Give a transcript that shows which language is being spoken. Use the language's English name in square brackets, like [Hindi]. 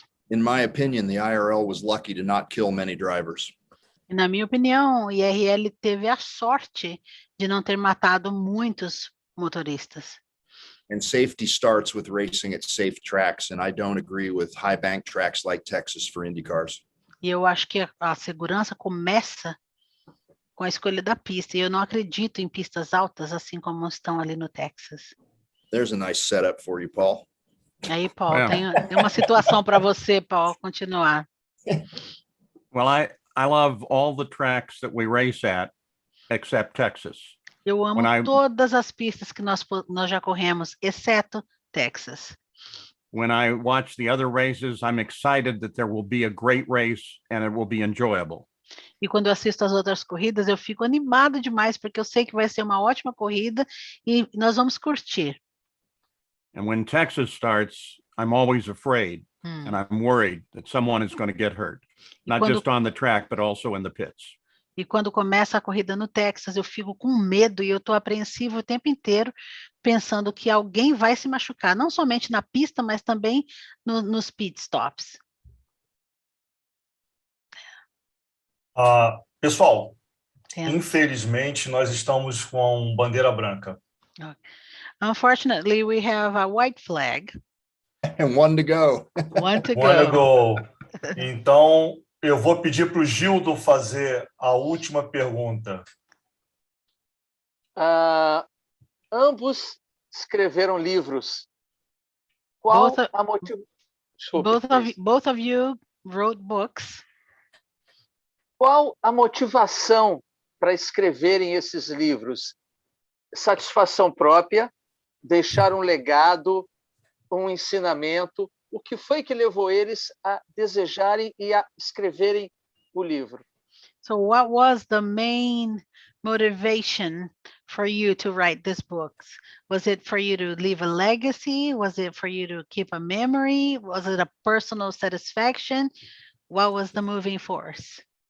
[English] In my opinion, the IRL was lucky to not kill many drivers. [Portuguese] E, na minha opinião, o IRL teve a sorte de não ter matado muitos motoristas. [English] And safety starts with racing at safe tracks, and I don't agree with high bank tracks like Texas for Indy cars. [Portuguese] E eu acho que a segurança começa com a escolha da pista, e eu não acredito em pistas altas assim como estão ali no Texas. [English] There's a nice setup for you, Paul. [Portuguese] Aí, Paul, tem uma situação para você, Paul, continuar. [English] Well, I love all the tracks that we race at, except Texas. [Portuguese] Eu amo todas as pistas que nós já corremos, exceto Texas. [English] When I watch the other races, I'm excited that there will be a great race and it will be enjoyable. [Portuguese] E quando eu assisto as outras corridas, eu fico animado demais, porque eu sei que vai ser uma ótima corrida e nós vamos curtir. [English] And when Texas starts, I'm always afraid and I'm worried that someone is going to get hurt, not just on the track, but also in the pits. [Portuguese] E quando começa a corrida no Texas, eu fico com medo e eu estou apreensivo o tempo inteiro, pensando que alguém vai se machucar, não somente na pista, mas também nos pit stops. Pessoal, infelizmente, nós estamos com bandeira branca. [English] Unfortunately, we have a white flag. And one to go. One to go. [Portuguese] Então, eu vou pedir para o Gildo fazer a última pergunta. Ambos escreveram livros. Qual a motivação? [English] Both of you wrote books. [Portuguese] Qual a motivação para escreverem esses livros? Satisfação própria, deixar um legado, um ensinamento. O que foi que levou eles a desejarem e a escreverem o livro? [English] So what was the main motivation for you to write these books? Was it for you to leave a legacy? Was it for you to keep a memory? Was it a personal satisfaction? What was the moving force?